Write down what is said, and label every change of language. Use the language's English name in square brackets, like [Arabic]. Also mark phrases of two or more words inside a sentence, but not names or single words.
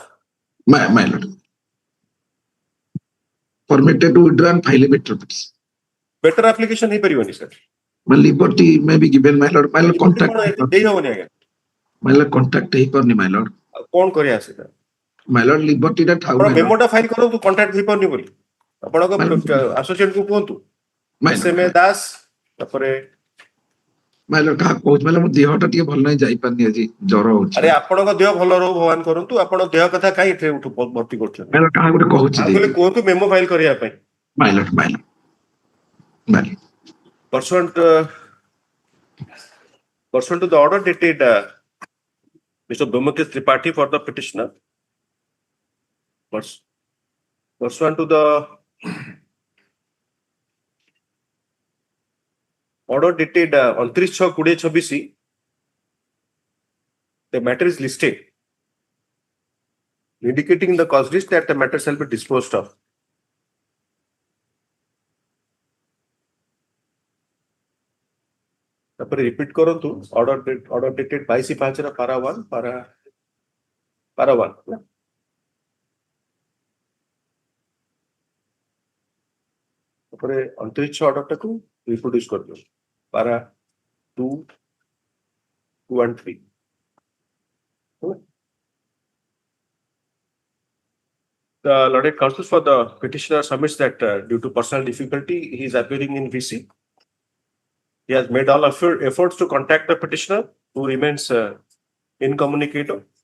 [English] My lord. Permitted to withdraw and file a better petition. Better application ହେଇପାରିବନି sir. My liberty may be given, my lord. My lord, contact. [Odia] ଦେଇ ହବନି ଆଜ୍ଞା। [English] My lord, contact ହେଇପାରୁନି, my lord. [Odia] କ'ଣ କରିବା ସେଟା? [English] My lord, liberty [Odia] ଟା ଥାଉ, ଆପଣ [English] my lord. [Odia] ମେମୋଟା ଫାଇଲ କରନ୍ତୁ କଣ୍ଟାକ୍ଟ ହେଇପାରୁନି ବୋଲି ଆପଣଙ୍କ ଆସୋସିଏଟ କୁ କୁହନ୍ତୁ। ଏସଏମଏ ଦାସ ତାପରେ [English] My lord, [Odia] କାହା କହୁଛି, [English] my lord, [Odia] ମୋ ଦେହଟା ଟିକେ ଭଲ ନାହିଁ, ଯାଇପାରୁନି ଆଜି, ଜ୍ୱର ହଉଛି। ଆରେ ଆପଣଙ୍କ ଦେହ ଭଲ ରହୁ ଭଗବାନ କରନ୍ତୁ। ଆପଣ ଦେହ କଥା କାଇଁ ଏଠି ଭର୍ତ୍ତି କରୁଛନ୍ତି? [English] My lord, [Odia] କାହା ଗୋଟେ କହୁଛି ଆଉ କହିଲେ କୁହନ୍ତୁ [English] memo file [Odia] କରିବା ପାଇଁ। [English] My lord, my lord. My lord. Pursuant to the order dated Mr. Bhumikesh Tripathi for the petitioner. Pursuant to the order dated 29/6/2026, the matter is listed, indicating the cause list that the matter shall be disposed of. [Odia] ତାପରେ ରିପିଟ କରନ୍ତୁ [English] order dated 22/5 [Odia] ପାରା 1 ପାରା 1 ତାପରେ 29/6 ଅର୍ଡରଟାକୁ ରିପ୍ରୋଡ୍ୟୁସ କରିଦିଅ ପାରା 2, 2 and 3. [English] The lauded counsel for the petitioner submits that due to personal difficulty he is appearing in VC. He has made all efforts to contact the petitioner, who remains incommunicado.